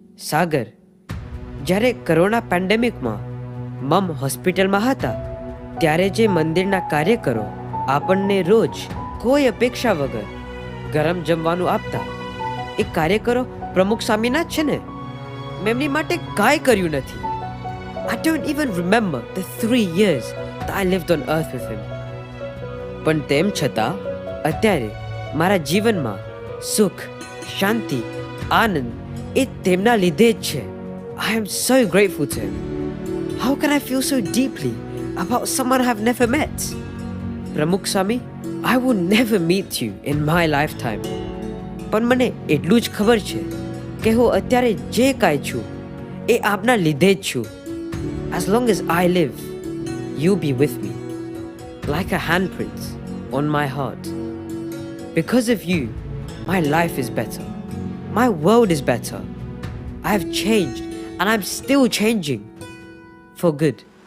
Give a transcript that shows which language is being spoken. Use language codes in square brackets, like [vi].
[gu] સાગર, જ્યારે કોરોના પેન્ડેમિકમાં મમ હોસ્પિટલમાં હતા ત્યારે જે મંદિરના કાર્યકરો આપણને રોજ કોઈ અપેક્ષા વગર ગરમ જમવાનું આપતા, એ કાર્યકરો પ્રમુખ સ્વામીના જ છે ને. મેં એમની માટે કાંઈ કર્યું નથી. [en] I don't even remember the 3 years that I lived on earth with him. [gu] પણ તેમ છતાં અત્યારે મારા જીવનમાં સુખ, શાંતિ, આનંદ એ તેમના લીધે જ છે. [en] I am so grateful to him. How can I feel so deeply about someone I have never met? Pramukh Swami, I will never meet you in my lifetime. [gu] પણ મને એટલું જ ખબર છે કે હું અત્યારે જે કાંઈ છું એ આપના લીધે જ છું. [en] As long as I live, you be with me, like a handprint on my heart. Because of you, my life is better. My world is better. I have changed and I'm still changing for good.